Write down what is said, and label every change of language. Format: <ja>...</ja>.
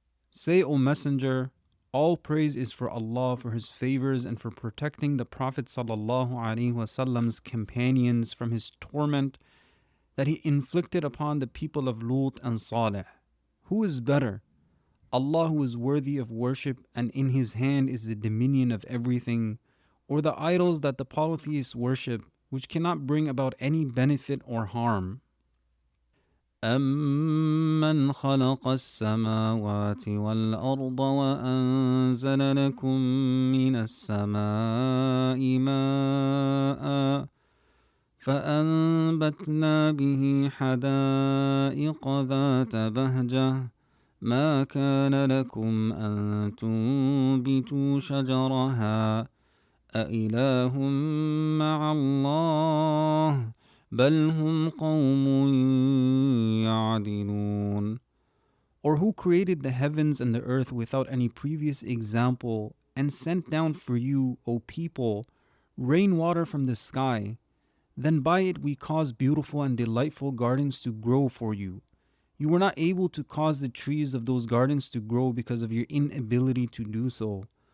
<en>Say, O Messenger, all praise is for Allah for His favors and for protecting the Prophet ﷺ's companions from his torment that he inflicted upon the people of Lut and Saleh. Who is better? Allah, who is worthy of worship, and in His hand is the dominion of everything, or the idols that the polytheists worship, which cannot bring about any benefit or harm.</en> <ar>أَمَّنْ خَلَقَ السَّمَاوَاتِ وَالْأَرْضَ وَأَنزَلَ لَكُم مِّنَ السَّمَاءِ مَاءً فَأَنبَتْنَا بِهِ حَدَائِقَ ذَاتَ بَهْجَةٍ ما كان لكم أن تنبتوا شجرها أإله مع الله بل هم قوم يعدلون.</ar> <en>Or who created the heavens and the earth without any previous example and sent down for you, O people, rainwater from the sky? Then by it we caused beautiful and delightful gardens to grow for you. You were not able to cause the trees of those gardens to grow because of your inability to do so.</en>